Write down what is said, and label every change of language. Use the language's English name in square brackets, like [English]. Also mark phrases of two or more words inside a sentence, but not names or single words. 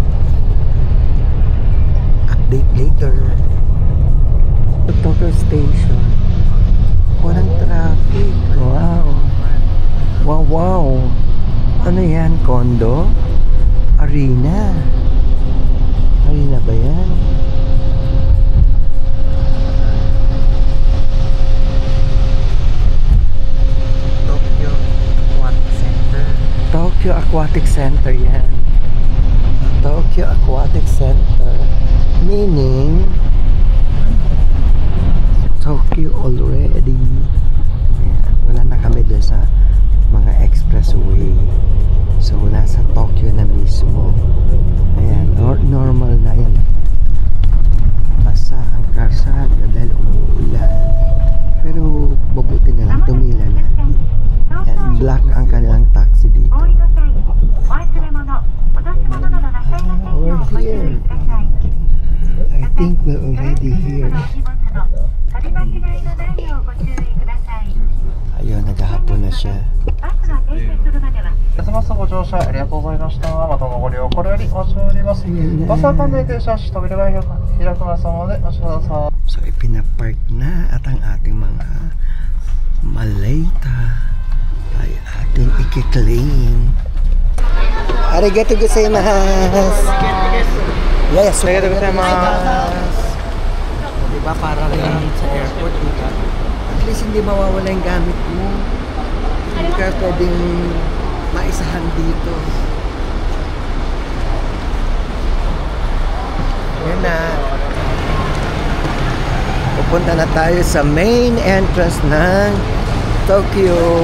[English] Update later. Tokyo Station. [Filipino] Walang traffic. Wow. Wow. Ano yan? Condo? Arena? Kanina ba yan? Tokyo Aquatic Center. Tokyo Aquatic Center yan. Tokyo Aquatic Center. [English] Meaning Tokyo already. [Filipino] Ayan, wala na kami doon sa mga expressway. So nasa Tokyo na mismo. Ayan, normal na yan. Basa ang karsada dahil umuulan. Pero mabuti na lang, tumila na. Ayan, black ang kanilang taxi dito. [English] We're here. I think we're already here. [Filipino] Ayun, naghahapon na siya. [Japanese] ますますご乗車ありがとうございました。またのご利用これよりお待ちしております。バスは完全停車し扉が開きますのでお待ちください。 [Filipino] So ipinapark na at ang ating mga maleta ay ating i-claim. [Japanese] ありがとうございます. Yes, ありがとうございます. [Filipino] Diba para rin sa airport, diba? At least hindi mawawala yung gamit mo. Hindi ka pwedeng maisahan dito. Yan na. Pupunta na tayo sa main entrance ng Tokyo.